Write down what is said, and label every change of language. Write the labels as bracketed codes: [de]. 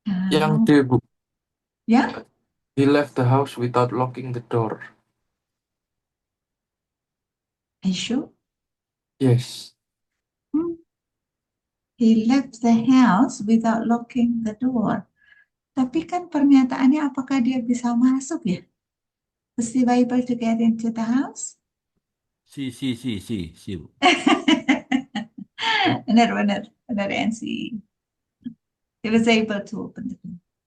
[id] Yang D, Bu. Ya? [en] He left the house without locking the door. Are you sure? Yes. He left the house without locking the door. [id] Tapi kan pernyataannya apakah dia bisa masuk ya? [en] Was he able to get into the house? [id] Si, Bu. Benar, NC. [en] He was able to open the door.